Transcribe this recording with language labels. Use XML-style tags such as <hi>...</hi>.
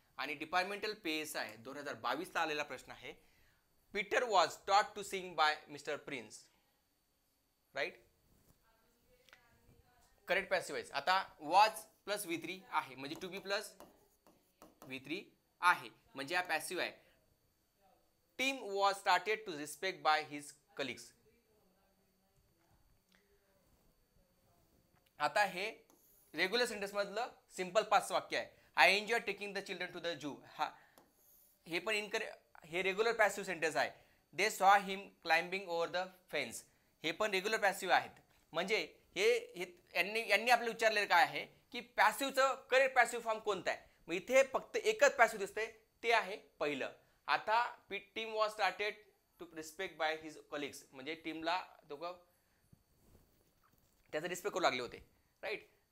<mr>आणि departmental PSI 2022 ला आलेला प्रश्न आहे.</mr> <en>Peter was taught to sing by mister Prince.</en> <mr>Right.</mr> <en>Correct passive voice.</en> <mr>आता वॉज प्लस V3 आहे, म्हणजे टू बी प्लस V3 आहे, म्हणजे हा पॅसिव्ह आहे.</mr> <en>Team was started to respect by his colleagues.</en> <mr>आता हे रेग्युलर सेंटेन्स मधलं सिंपल पास्ट वाक्य आहे.</mr> <en>I enjoy taking the children to the zoo.</en> <mr>हे पण हे रेग्युलर पॅसिव्ह सेंटेन्स आहे.</mr> <en>They saw him climbing over the fence.</en> <mr>हे पण रेग्युलर पॅसिव्ह आहेत. म्हणजे यांनी आपल्याला विचारलेलं काय आहे की पॅसिव्हचं करेक्ट पॅसिव्ह फॉर्म कोणता आहे. मग इथे फक्त एकच पॅसिव्ह दिसतंय, ते आहे पहिलं. आता</mr> <en>team was started to respect by his colleagues,</en> <mr>म्हणजे टीमला दोघं त्याचा रिस्पेक्ट करू लागले होते. राईट.</mr>